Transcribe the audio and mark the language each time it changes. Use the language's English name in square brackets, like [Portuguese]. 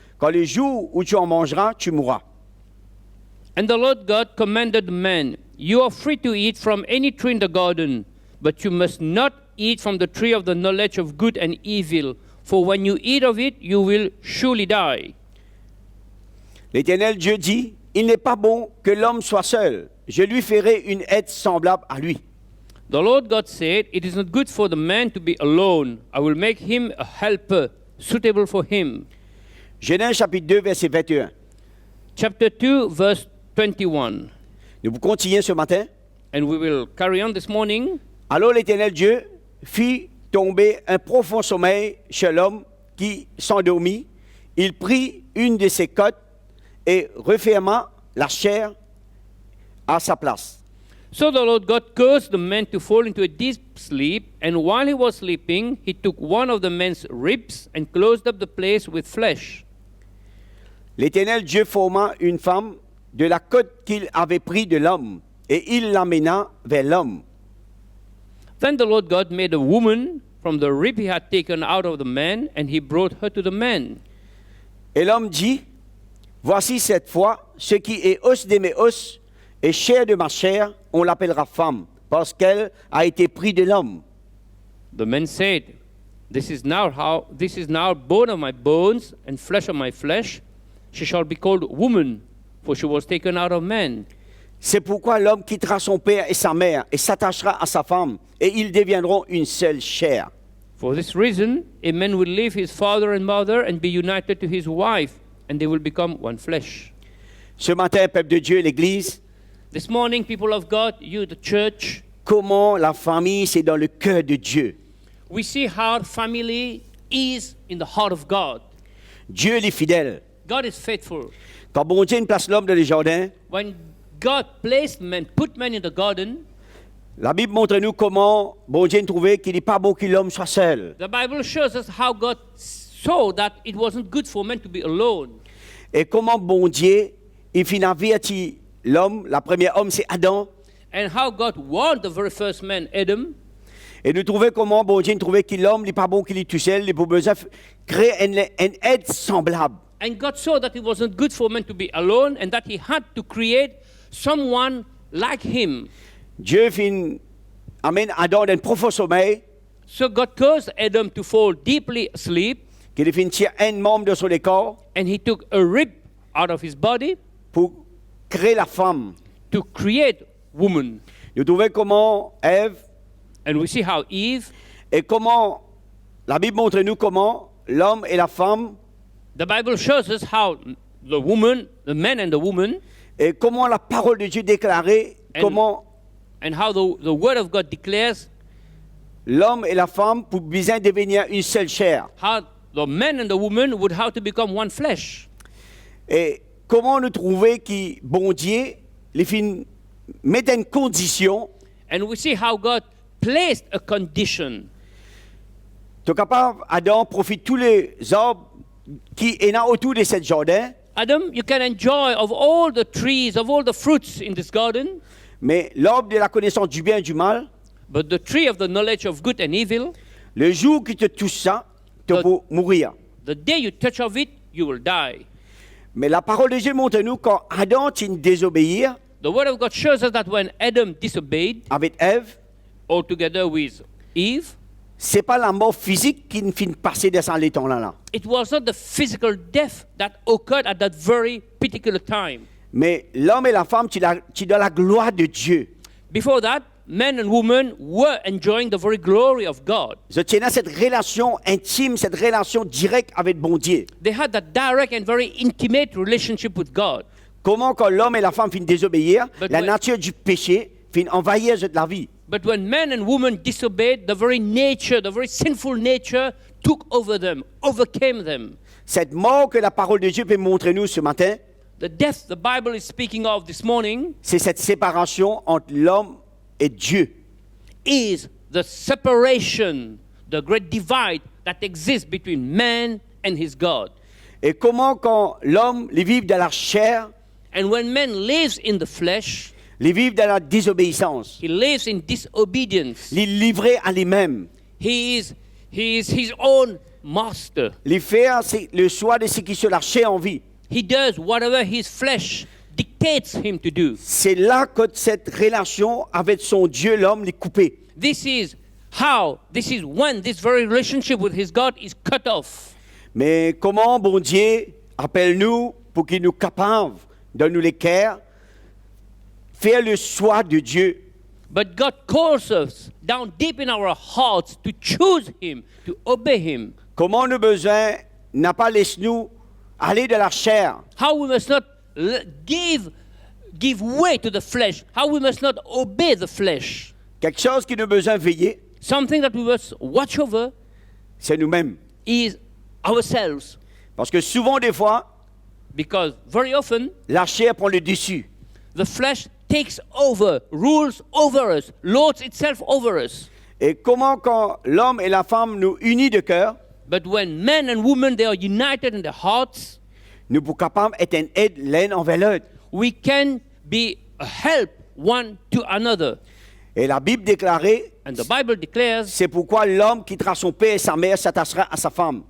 [French] Quand le jour où tu en mangeras, tu mourras. [English] And the Lord God commanded the man, you are free to eat from any tree in the garden, but you must not eat from the tree of the knowledge of good and evil, for when you eat of it, you will surely die. [French] L'Éternel Dieu dit: il n'est pas bon que l'homme soit seul. Je lui ferai une aide semblable à lui. [English] The Lord God said, it is not good for the man to be alone. I will make him a helper suitable for him. [French] Genèse chapitre 2, verset 21. [English] Chapter 2, verse 21. [French] Nous vous continuons ce matin. [English] And we will carry on this morning. [French] Alors l'Éternel Dieu fit tomber un profond sommeil chez l'homme qui s'endormit. Il prit une de ses côtes et referma la chair à sa place. [English] So the Lord God caused the man to fall into a deep sleep, and while he was sleeping, he took one of the man's ribs and closed up the place with flesh. [French] L'Éternel Dieu forma une femme de la côte qu'il avait pris de l'homme, et il l'amena vers l'homme. [English] Then the Lord God made a woman from the rib he had taken out of the man, and he brought her to the man. [French] Et l'homme dit, voici cette fois, ce qui est os de mes os et chair de ma chair, on l'appellera femme, parce qu'elle a été prise de l'homme. [English] The man said, This is now bone of my bones and flesh of my flesh. She shall be called woman, for she was taken out of man. [French] C'est pourquoi l'homme quittera son père et sa mère et s'attachera à sa femme, et ils deviendront une seule chair. [English] For this reason, a man will leave his father and mother and be united to his wife, and they will become one flesh. [French] Ce matin, peuple de Dieu, l'Église, [English] This morning, people of God, you, the church, [French] comment la famille, c'est dans le cœur de Dieu. [English] we see how family is in the heart of God. [French] Dieu est fidèle. [English] God is faithful. [French] Quand bon Dieu place l'homme dans le jardin, [English] When God placed man, put man in the garden, [French] la Bible montre-nous comment bon Dieu trouvait qu'il n'est pas bon que l'homme soit seul. [English] the Bible shows us how God saw that it wasn't good for man to be alone. [French] Et comment bon Dieu, il finit averti l'homme, la première homme c'est Adam. [English] And how God warned the very first man, Adam. [French] Et nous trouvons comment bon Dieu trouvait que l'homme n'est pas bon qu'il est tout seul, il a besoin de créer une aide semblable. [English] And God saw that it wasn't good for man to be alone and that he had to create someone like him. [French] Dieu amène Adam dans un profond sommeil, [English] So God caused Adam to fall deeply asleep, [French] qu'il finit tirer un membre de son corps [English] and he took a rib out of his body [French] pour créer la femme. [English] to create woman. [French] Nous trouvons comment Ève [English] And we see how Eve, [French] et comment la Bible montre-nous comment l'homme et la femme [English] the Bible shows us how the woman, the man and the woman, [French] et comment la parole de Dieu déclarée, [English] And- [French] comment [English] and how the word of God declares [French] l'homme et la femme pour bien devenir une seule chair. [English] how the man and the woman would have to become one flesh. [French] Et comment nous trouver que bon Dieu les fin met une condition, [English] And we see how God placed a condition. [French] tu es capable, Adam profite tous les arbres qui est là autour de ce jardin, [English] Adam, you can enjoy of all the trees, of all the fruits in this garden, [French] mais l'arbre de la connaissance du bien et du mal, [English] but the tree of the knowledge of good and evil, [French] le jour que tu touches ça, tu [English] The- [French] peux mourir. [English] the day you touch of it, you will die. [French] Mais la parole de Dieu montre-nous quand Adam tient désobéir [English] The word of God shows us that when Adam disobeyed [French] avec Ève, [English] altogether with Eve, [French] c'est pas la mort physique qui ne finit passer dans ce temps-là. [English] it was not the physical death that occurred at that very particular time. [French] Mais l'homme et la femme, tu dans la gloire de Dieu. [English] Before that, men and women were enjoying the very glory of God. [French] Je tiens à cette relation intime, cette relation directe avec bon Dieu. [English] They had that direct and very intimate relationship with God. [French] Comment quand l'homme et la femme finissent désobéir, [English] But [French] la [English] when- [French] nature du péché finit envahir la vie. [English] But when men and women disobeyed, the very nature, the very sinful nature took over them, overcame them. [French] Cette mort que la parole de Dieu peut montrer nous ce matin, [English] The death the Bible is speaking of this morning [French] c'est cette séparation entre l'homme et Dieu. [English] is the separation, the great divide that exists between man and his God. [French] Et comment quand l'homme les vit dans la chair, [English] And when man lives in the flesh, [French] les vit dans la désobéissance, [English] he lives in disobedience. [French] les livrer à lui-même, [English] He is his own master. [French] les faire le choix de ce qui sur la chair en vie. [English] He does whatever his flesh dictates him to do. [French] C'est là que cette relation avec son Dieu, l'homme, est coupée. [English] This is when this very relationship with his God is cut off. [French] Mais comment bon Dieu appelle-nous pour qu'il nous capable de nous les cœurs, faire le choix de Dieu. [English] But God calls us down deep in our hearts to choose him, to obey him. [French] Comment nous besoin n'a pas laissé nous aller de la chair, [English] How we must not give way to the flesh. How we must not obey the flesh. [French] quelque chose qui nous a besoin de veiller, [English] something that we must watch over, [French] c'est nous-mêmes. [English] is ourselves. [French] Parce que souvent, des fois, [English] Because very often, [French] la chair prend le dessus. [English] the flesh takes over, rules over us, lords itself over us. [French] Et comment quand l'homme et la femme nous unissent de cœur, [English] But when men and women, they are united in their hearts, [French] nous sommes capables d'être une aide l'un envers l'autre. [English] we can be a help one to another. [French] Et la Bible déclarait, [English] And the Bible declares [French] c'est pourquoi l'homme quittera son père et sa mère, s'attachera à sa femme.